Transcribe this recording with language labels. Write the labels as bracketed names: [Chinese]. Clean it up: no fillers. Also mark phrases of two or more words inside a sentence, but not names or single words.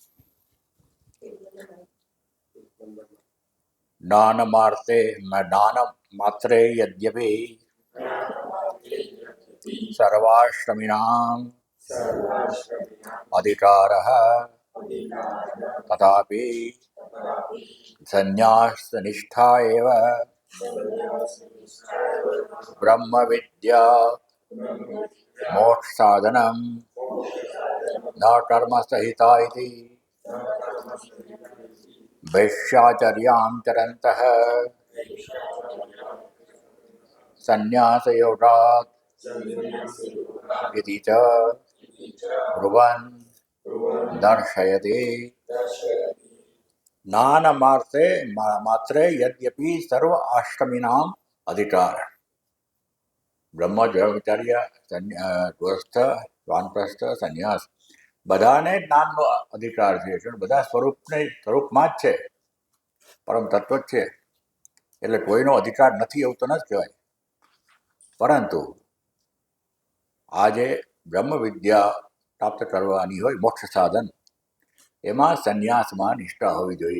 [Sanskrit] જ્ઞાન માત્રે યદ્યપિ સર્વાશ્રમિણાં અધિકારઃ તથાપિ સંન્યાસનિષ્ઠા એવ બ્રહ્મ વિદ્યા મોક્ષ સાધનમ ન કર્મ સહિતા ઇતિ વૈશ્યાચર્યાં ચરन्तઃ સંન્યાસયોગાत् इति च ब्रुवन् दर्शयति. ज्ञान मात्रे यद्यपि सर्व आश्रमीनाम अधिकार, [Gujarati] બ્રહ્મ બ્રહ્મચર્ય ગૃહસ્થ વાનપ્રસ્થ સંન્યાસ બધાને જ્ઞાનનો અધિકાર છે. બધા સ્વરૂપમાં જ છે, પરમ તત્વ જ છે. એટલે કોઈનો અધિકાર નથી એવું તો ન જ કહેવાય. પરંતુ આજે બ્રહ્મ વિદ્યા પ્રાપ્ત કરવાની હોય મોક્ષ સાધન, એમાં સંન્યાસમાં નિષ્ઠા હોવી જોઈએ.